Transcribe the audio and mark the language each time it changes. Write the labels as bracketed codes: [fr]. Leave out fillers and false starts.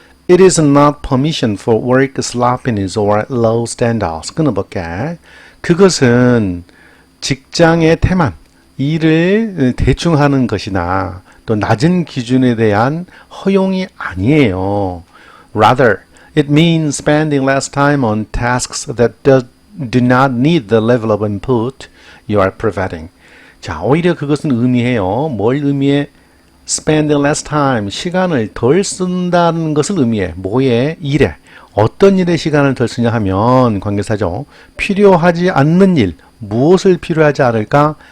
[en] It is not permission for work sloppiness or low standards. [ko] 끊어볼게. 그것은 직장의 태만, 일을 대충 하는 것이나 또 낮은 기준에 대한 허용이 아니에요. [en] Rather, it means spending less time on tasks that do not need the level of input you are providing. [ko] 자, 오히려 그것은 의미해요. 뭘 의미해? [en] spending less time, [ko] 시간을 덜 쓴다는 것을 의미해. 뭐에? 일에. 어떤 일에 시간을 덜 쓰냐 하면 관계사죠. 필요하지 않는 일, 무엇을 필요하지 않을까?